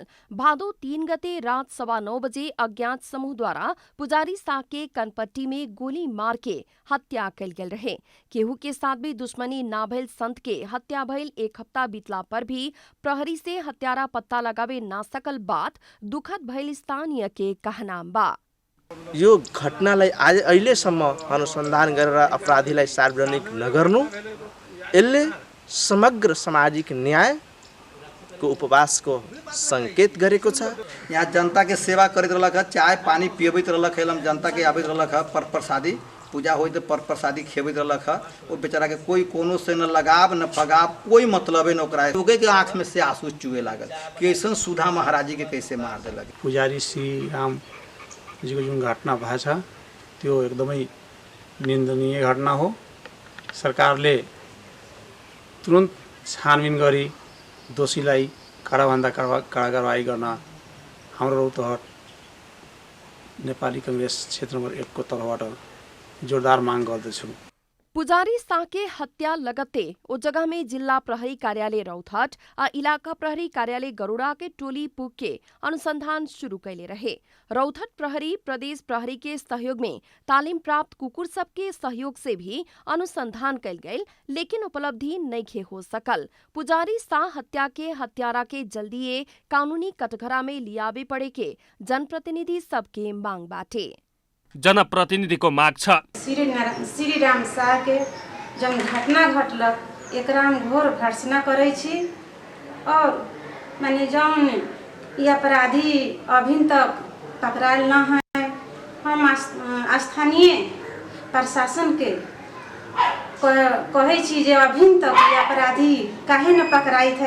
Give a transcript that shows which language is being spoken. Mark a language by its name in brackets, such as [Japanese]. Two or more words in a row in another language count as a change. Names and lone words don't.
[Bhojpuri] भादो 3 गते रात 9:15 बजे अज्ञात समूह द्वारा पुजारी शाह के कनपट्टी में गोली मार के हत्या कैल गेल रहे। केहू के साथ भी दुश्मनी ना भइल संत के हत्या भइल 1 हफ्ता बीतला पर भी प्रहरी से हत्यारा पत्ता लगावे ना सकल बात दुखद भइल स्थानीय के कहना बा। [Nepali] यो घटनालाई आज अहिलेसम्म अनुसन्धान गरेर अपराधीलाई सार्वजनिक नगर्नु यसले समग्र सामाजिक न्यायको उपवासको संकेत गरेको छ। [Maithili] यहाँ जनता के सेवा करते रहलक, चाय पानी पियबैत रहलक, जनता के आबैत रहलक, पर प्रसादी पूजा हो तो पर प्रसादी खेबैत रहलक। वो बेचारा के कोई कोनो से न लगाव न पगाव, कोई मतलबे न ओकरा। लोगे के आँख में से आंसू चुए लागल कि ऐसा सुधा महाराजी के कैसे मार देलक। [Nepali] पुजारी श्री राम जी को जुन घटना भएको छ त्यो एकदमै निन्दनीय घटना हो। सरकारले तुरन्त छानबिन गरी दोषीलाई कडाभन्दा कडा कारवाही गर्न हाम्रो रौतहट नेपाली कांग्रेस क्षेत्र नम्बर 1 को तर्फबाट जोरदार माग गर्दछु। [Bhojpuri] पुजारी शाह के हत्या लगते ओ जगह में जिला प्रहरी कार्यालय रौतहट आ इलाका प्रहरी कार्यालय गरुड़ा के टोली पुग के अनुसंधान शुरू कैले रहे। रौतहट प्रहरी प्रदेश प्रहरी के सहयोग में तालीम प्राप्त कुकुर सब के सहयोग से भी अनुसंधान कैल गई, लेकिन उपलब्धि नहीं हो सकल। पुजारी शाह हत्या के हत्यारा के जल्दी कानूनी कटघरा में लियावे पड़े के जनप्रतिनिधि सबके मांग बाटे। [Nepali] जनप्रतिनिधिको माग छ [Maithili] श्री राम शाह के जब घटना घटलक एकरा में घोर भर्त्सना करे छी और माने जौन ये अपराधी अभी तक पकड़ायल न है। हम स्थानीय प्रशासन के कहे छी जे अभी तक ये अपराधी काहे न पकड़ाई थे।